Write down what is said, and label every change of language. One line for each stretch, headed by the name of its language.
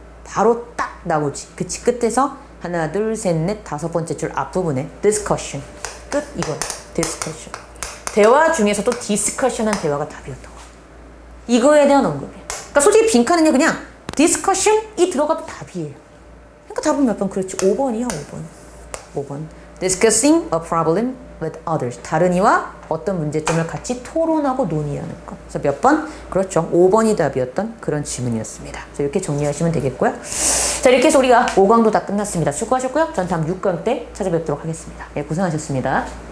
Korean: 바로 딱 나오지. 그치? 끝에서 하나, 둘, 셋, 넷, 다섯 번째 줄 앞부분에 discussion. 끝. 이건 discussion. 대화 중에서도 discussion한 대화가 답이었던 거야. 이거에 대한 언급이야. 그러니까 솔직히 빈칸은요 그냥 discussion이 들어가도 답이에요. 그러니까 답은 몇 번? 그렇지. 5번이야. 5번.
English: discussing a problem with others.
Korean: 다른 이와 어떤 문제점을 같이 토론하고 논의하는 것. 그래서 몇 번? 그렇죠. 5번이 답이었던 그런 지문이었습니다. 자, 이렇게 정리하시면 되겠고요. 자, 이렇게 해서 우리가 5강도 다 끝났습니다. 수고하셨고요. 전 다음 6강 때 찾아뵙도록 하겠습니다. 예, 고생하셨습니다.